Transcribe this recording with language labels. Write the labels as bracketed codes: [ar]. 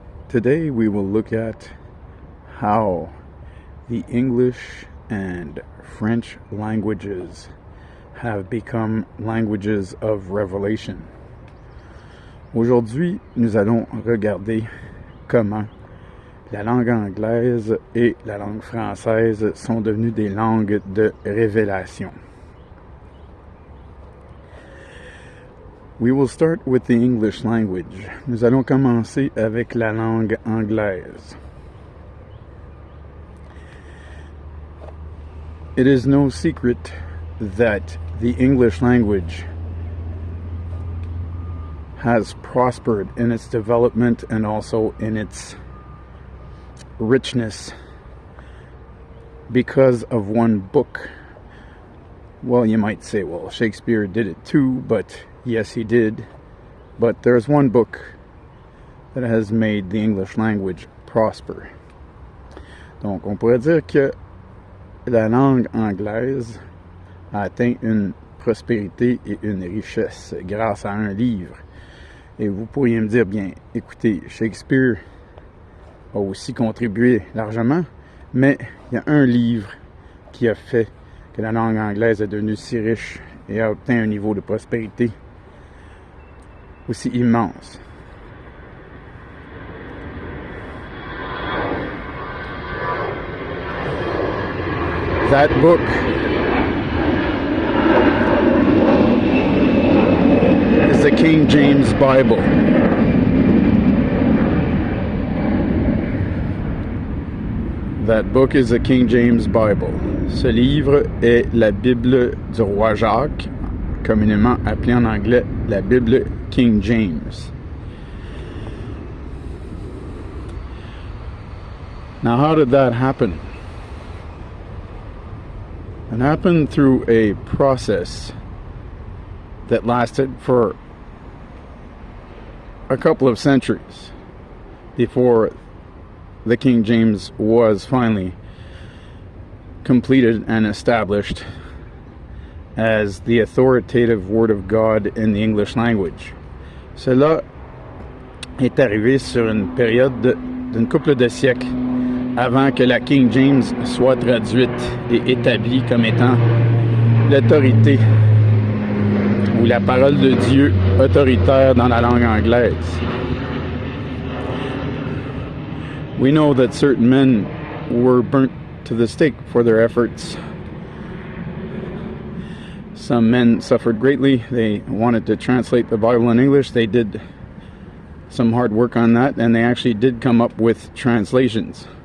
[en] Today we will look at how the English and French languages have become languages of revelation. [fr] Aujourd'hui, nous allons regarder comment la langue anglaise et la langue française sont devenues des langues de révélation. [en] We will start with the English language. [fr] Nous allons commencer avec la langue anglaise. [en] It is no secret that the English language has prospered in its development and also in its richness because of one book. Well, you might say, well, Shakespeare did it too, but yes, he did. But there's one book that has made the English language prosper. [fr] Donc, on pourrait dire que la langue anglaise a atteint une prospérité et une richesse grâce à un livre. Et vous pourriez me dire, bien, écoutez, Shakespeare a aussi contribué largement, mais il y a un livre qui a fait que la langue anglaise est devenue si riche et a obtenu un niveau de prospérité aussi immense. [en] That book is the King James Bible. That book is the King James Bible. [fr] Ce livre est la Bible du roi Jacques, communément appelée en anglais la Bible King James. [en] Now, how did that happen? It happened through a process that lasted for a couple of centuries before the King James was finally completed and established as the authoritative Word of God in the English language. [fr] Cela est arrivé sur une période d'une couple de siècles avant que la King James soit traduite et établie comme étant l'autorité ou la parole de Dieu autoritaire dans la langue anglaise. [en] We know that certain men were burnt to the stake for their efforts. Some men suffered greatly. They wanted to translate the Bible in English. They did some hard work on that, and they actually did come up with translations.